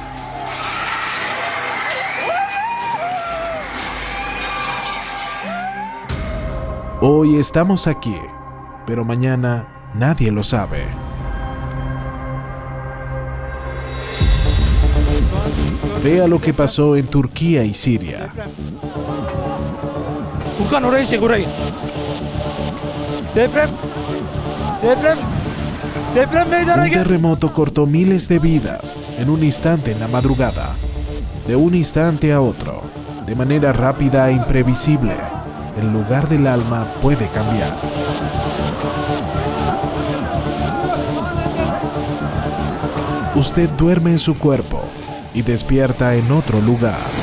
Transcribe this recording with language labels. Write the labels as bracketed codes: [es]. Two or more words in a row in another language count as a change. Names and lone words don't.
[es] Hoy estamos aquí, pero mañana nadie lo sabe. Vea lo que pasó en Turquía y Siria. [tr] Furkan orayı çek orayı. Deprem meydana [es] Un [tr] geldi. [es] terremoto cortó miles de vidas en un instante en la madrugada. De un instante a otro, de manera rápida e imprevisible, el lugar del alma puede cambiar. Usted duerme en su cuerpo y despierta en otro lugar.